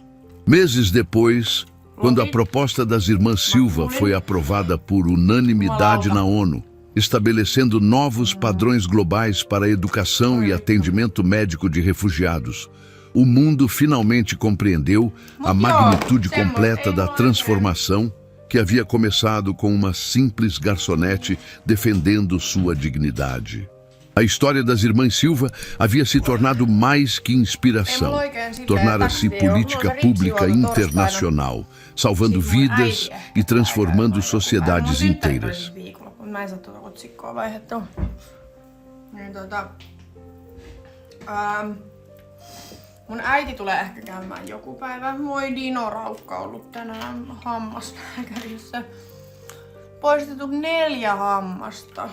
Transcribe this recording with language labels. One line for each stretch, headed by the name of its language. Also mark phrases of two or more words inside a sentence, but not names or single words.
Portuguese: Meses depois, quando a proposta das irmãs Silva foi aprovada por unanimidade na ONU, estabelecendo novos padrões globais para a educação e atendimento médico de refugiados, o mundo finalmente compreendeu a magnitude completa da transformação que havia começado com uma simples garçonete defendendo sua dignidade. A história das irmãs Silva havia se tornado mais que inspiração. Tornara-se política pública internacional, salvando vidas e transformando sociedades inteiras.
Finnish: Mä en saa tuota otsikkoa vaihdettua. Niin mun äiti tulee ehkä käymään joku päivä. Moi Dino Raukka ollut tänään hammaslääkärissä. Poistettu 4 hammasta.